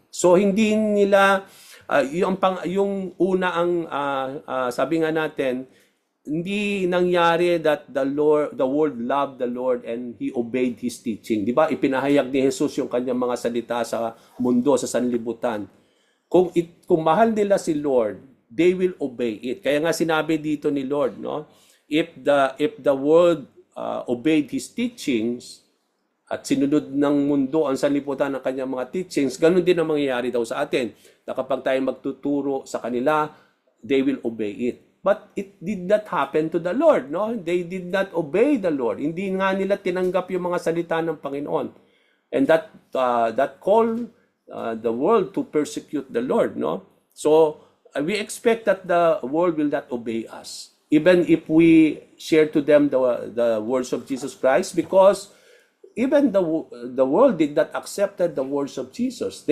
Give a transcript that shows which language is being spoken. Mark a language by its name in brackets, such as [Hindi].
[Filipino] So hindi nila yung una ang sabi nga natin, hindi nangyari [English] that the world loved the Lord and He obeyed His teaching. [Filipino] Di ba? Ipinahayag ni Jesus yung kanyang mga salita sa mundo, sa sanlibutan. Kung mahal nila si Lord, [English] they will obey it. [Filipino] Kaya nga sinabi dito ni Lord, no? [English] If the world obeyed His teachings [Filipino] at sinunod ng mundo ang sanlibutan ng kanyang mga teachings, ganun din ang mangyayari daw sa atin. Na kapag tayo magtuturo sa kanila, [English] they will obey it. But it did not happen to the Lord, no? They did not obey the Lord. [Filipino] Hindi nga nila tinanggap yung mga salita ng Panginoon. [English] And that call the world to persecute the Lord, no? So we expect that the world will not obey us, even if we share to them the words of Jesus Christ, because even the world did not accept the words of Jesus.